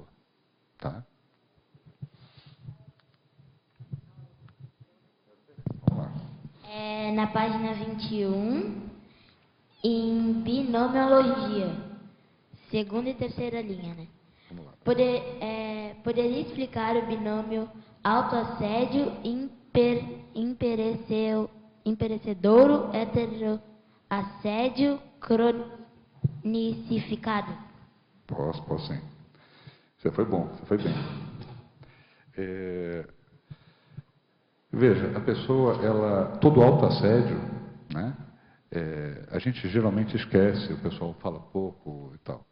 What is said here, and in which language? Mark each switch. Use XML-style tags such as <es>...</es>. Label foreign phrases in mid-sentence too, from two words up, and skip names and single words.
<pt>Tá? Vamos lá. Na página 21, em binomiologia, segunda e terceira linha, né? Vamos lá. Poderia explicar o binômio autoassédio imperecedouro heteroassédio cronicificado? Posso sim. Você foi bom, você foi bem. Veja, a pessoa, todo autoassédio, né? A gente geralmente esquece, o pessoal fala pouco e tal.</pt>